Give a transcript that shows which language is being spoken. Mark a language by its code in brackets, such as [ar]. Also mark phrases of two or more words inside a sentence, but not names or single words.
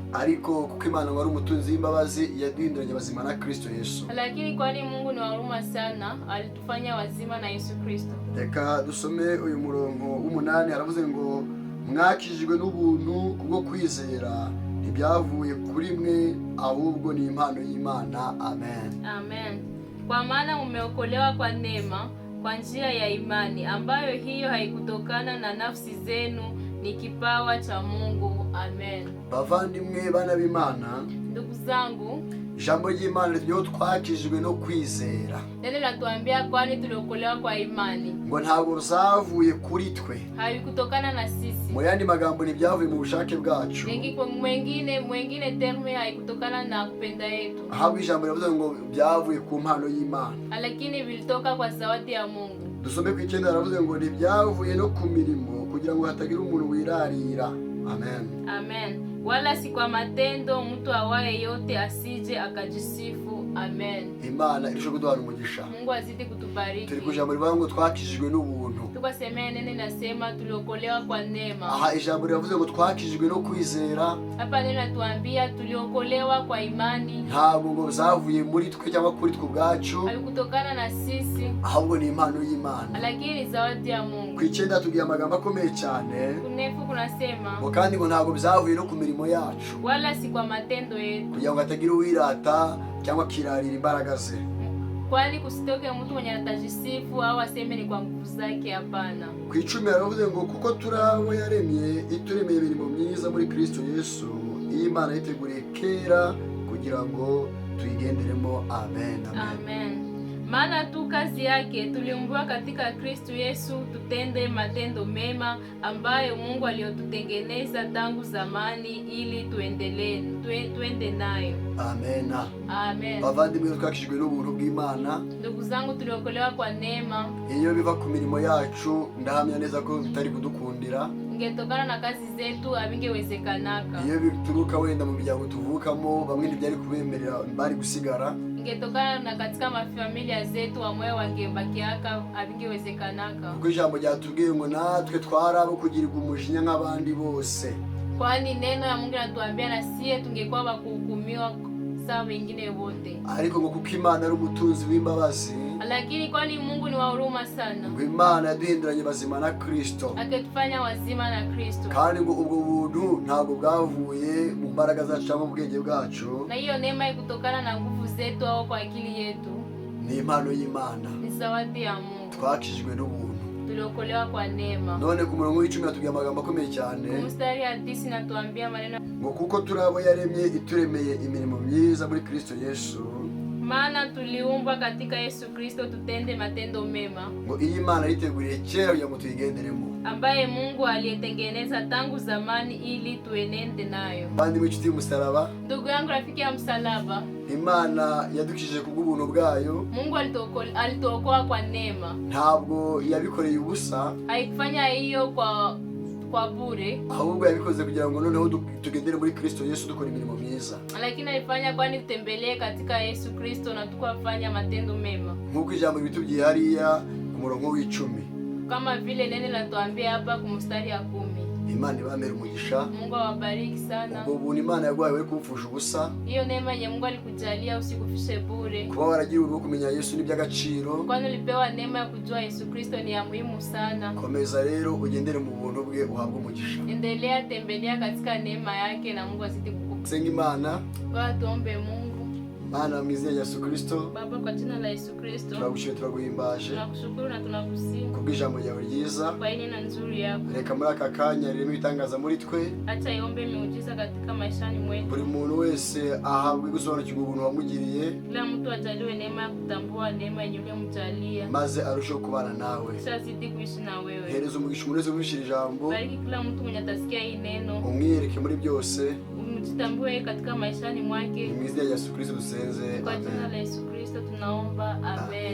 [rw] Ariko kuko Imana ngo ari umutunzi w'imbabazi yaduhinduranye bazima na Kristo Yesu. [sw] Lakini kwani Mungu ni wa huruma sana, alitufanya wazima na Yesu Kristo. [rw] Reka dusome uyu murongo w'umunani, haravuze ngo mwakijijwe n'ubuntu kubwo kwizera, ntibyavuye kuri mwe ahubwo ni impano y'Imana. Amen. Amen. [sw] Kwa maana mumeokolewa kwa neema, kwa njia ya imani, ambayo hiyo haikutokana na nafsi zenu, ni kipawa cha Mungu. Amen. [rw] Bavandimwe bana b'Imana, [sw] ndugu zangu, [rw] ijambo ry'Imana ryo twakijijwe no kwizera. [sw] Neno latuambia kwani tuliokolewa kwa imani. [rw] Ngo ntabwo ruzavuye kuri twe. [sw] Haikutokana na sisi. [rw] Mu yandi magambo ni byavuye mu bushake bwacu. [sw] Mwengine terme haikutokana na kupenda yetu. [rw] Ahubwo ijambo rivuze ngo byavuye ku mpano y'Imana. [sw] Lakini vilitoka kwa zawadi ya Mungu. [rw] Dusome ku 9 haravuze ngo ntibyavuye no ku mirimo kugira ngo hatagira umuntu wirarira. Amen. Amen. [sw] Wala si kwa matendo mtu awaye yote asije akajisifu. Amen. [rw] Imana irisho kuduhana umugisha. [sw] Mungu azidi kutubariki. [rw] Turi kujambo rivuga ngo twakijijwe n'ubuntu. [sw] Tukasemea nene nasema tuliokolewa kwa neema. [rw] Aha ijambo rivuze ngo twakijijwe no kwizera. [sw] Hapa neno natuambia tuliokolewa kwa imani. [rw] Ntabwo ngo zavuye muri twe cyangwa kuri twe ubwacu. [sw] Haikutokana na sisi. [rw] Ahubwo ni impano y'Imana. [sw] Lakini zawadi ya Mungu. [rw] Ku 9 tugiye amagambo akomeye cyane. [sw] Kunefu kunasema. [rw] Ngo kandi ngo ntabwo bizavuye no ku mirimo yacu. [sw] Wala si kwa matendo yetu. [rw] Kugira ngo hatagira uwirata cyangwa kirarira imbaraga ze. [sw] Kwani kusitoke mtu mwenye atajisifu au aseme ni kwa nguvu zake. Hapana. [rw] Ku 10 haravuze ngo kuko turabo yaremye ituremeye imirimo myiza muri Kristo Yesu, iyi Imana yiteguriye kera kugira ngo tuyigenderemo. Amen. Amen. [sw] Maana tu kazi yake tuliumbwa katika Kristo Yesu tutende matendo mema ambayo Mungu aliyotutengeneza tangu zamani ili tuende nayo. Amen. Amen. [rw] Bavandimwe twakijijwe n'ubuntu bw'Imana. [sw] Ndugu zangu tuliokolewa kwa neema. [rw] Iyo biva ku mirimo yacu ndahamya neza ko bitari kudukundira. [sw] Ingetokana na kazi zetu abingewezekanaka. [rw] Iyo bituruka wenda mu miryango tuvukamo bamwe ntibyari kubemerera bari gusigara. [sw] Ingetokana na katika mafamilia zetu amwe wangebakiaka abingewezekanaka. [rw] Kuko ijambo ryatubwiye ngo natwe twarabo kugirirwa umujinya nk'abandi bose. [sw] Kwani neno ya Mungu linatuambia na sie tungekuwa bakuhukumiwa sawa wengine wote. [rw] Ariko ngo kuko Imana ari umutunzi w'imbabazi. [sw] Lakini kwani Mungu ni wa huruma sana. [rw] Ngo Imana yaduhinduranye bazima na Kristo. [sw] Akatufanya wazima na Kristo. [rw] Kandi ngo ubwo buntu ntabwo bwavuye mu mbaraga zacu cyangwa mu bwenge bwacu. [sw] Na hiyo neema ikutokana na nguvu zetu au kwa akili yetu. [rw] Ni impano y'Imana. [sw] Ni zawadi ya Mungu. [rw] Twakijijwe n'ubuntu. [sw] Tuliokolewa kwa neema. [rw] None ku murongo w'10 yatubwiye amagambo akomeye cyane. [sw] Mstari ya 10 natuambia maneno [rw] ngo kuko turabo yaremye ituremeye imirimo myiza muri Kristo Yesu. [sw] Maana tuliumbwa katika Yesu Kristo tutende matendo mema. [rw] Ngo iyi Imana yiteguriye kera kugira ngo tuyigenderemo. [sw] Ambaye Mungu aliyetengeneza tangu zamani ili tuenende nayo. [rw] Bandi mwicuti y'umusaraba. [sw] Ndugu yangu rafiki ya msalaba. [rw] Imana yadukijije kubw'ubuntu bwayo. [sw] Mungu alituokoa kwa neema. [rw] Ntabwo yabikoreye ubusa. [sw] Haikufanya hiyo kwa bure. [rw] Ahubwo yabikoze kugira ngo noneho tugendere muri Kristo Yesu dukora imirimo myiza. [sw] Lakini alifanya kwani tutembelee katika Yesu Kristo na tukafanya matendo mema. [rw] Nkuko ijambo bitubwiye hariya ku murongo w'10. [sw] Kama vile neno linatuambia hapa ku mstari ya 10. [rw] Imana ibamere umugisha. [sw] Mungu awabariki sana. [rw] Ubwo buntu Imana yaguhaye we kupfusha ubusa. [sw] Hiyo neema yenye Mungu alikujalia usikufishe bure. [rw] Kuba waragiye urwo kumenya Yesu ni by'agaciro. [sw] Kwani ulipewa neema ya kujua Yesu Kristo ni ya muhimu sana. [rw] Komeza rero ugendere mu buntu bwe uhabwe umugisha. [sw] Endelea tembelea katika neema yake na Mungu azidi kukupa. [rw] Senga Imana. [sw] Kwa tuombe Mungu. [rw] Mana mu izina rya Yesu Kristo. [sw] Baba kwa jina la Yesu Kristo. [rw] Turagushimira turaguhimbaje. [sw] Tunakushukuru na tunakusifu. [rw] Kubw'ijambo ryawe ryiza. [sw] Kwa neno nzuri yako. [rw] Reka muri aka kanya ririmo ibitangaza muri twe. [sw] Acha iombe miujiza katika maishani mwetu. [rw] Buri muntu wese ahabwe gusobanukirwa ubuntu wamugiriye. [sw] Kila mtu ajaliwe neema ya kutambua neema yenye umemjalia. [rw] Maze arusheho kubana nawe. [sw] Kisha zidi kuishi na wewe. [rw] Hereza umugisha umuntu wese wumvishije ijambo. [sw] Bariki kila mtu mwenye atasikia hii neno. [rw] Umwirike muri byose. [sw] Umjitambue katika maishani mwake. [rw] Mu izina rya Yesu Kristo dusenze. [sw] Kwa jina la Yesu Kristo tunaomba. Amen.